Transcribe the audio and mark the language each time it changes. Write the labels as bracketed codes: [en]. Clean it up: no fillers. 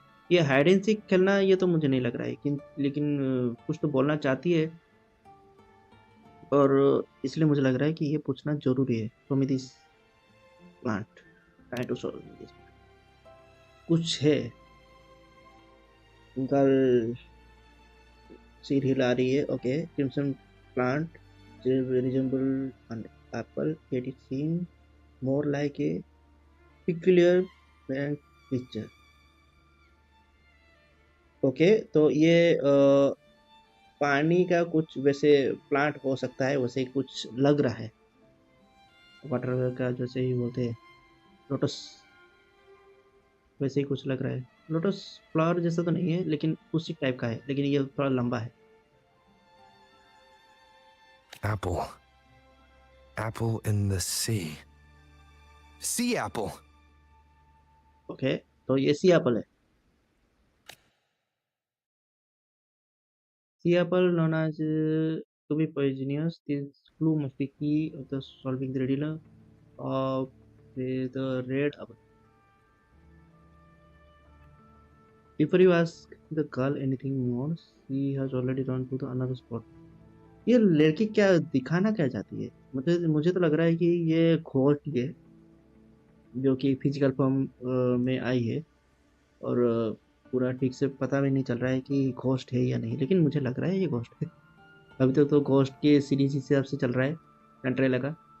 [hi] ये hide and seek खेलना, ये तो मुझे नहीं लग रहा है, लेकिन कुछ तो बोलना चाहती है, और इसलिए मुझे लग रहा है कि ये पूछना जरूरी है। [en] show me this plant, try to show me this, [hi] कुछ है। गर्ल सिर हिला रही है। [en] Okay, crimson plant resemble an apple, yet it seems more like a peculiar plant creature. [hi] Okay, तो ये पानी का कुछ वैसे प्लांट हो सकता है, वैसे ही कुछ लग रहा है, वाटर का जैसे ही बोलते हैं लोटस, वैसे ही कुछ लग रहा है। लोटस फ्लावर जैसा तो नहीं है, लेकिन उसी टाइप का है, लेकिन ये थोड़ा लंबा है। [en] Apple. Apple in the sea. Sea apple! [hi] Okay, तो ये सी एप्पल है। [en] Sea apple known as to be poisonous. This clue must be key of the solving the riddle of the red apple. Before you ask the girl anything more, she has already run to the another spot. [hi] ये लड़की क्या दिखाना क्या चाहती है? मुझे तो लग रहा है कि ये घोस्ट है जो कि फिजिकल फॉर्म में आई है और पूरा ठीक से पता भी नहीं चल रहा है कि घोस्ट है या नहीं, लेकिन मुझे लग रहा है ये घोस्ट है। अभी तक तो घोस्ट के सीरीज हिसाब से चल रहा है कंट्रेला का।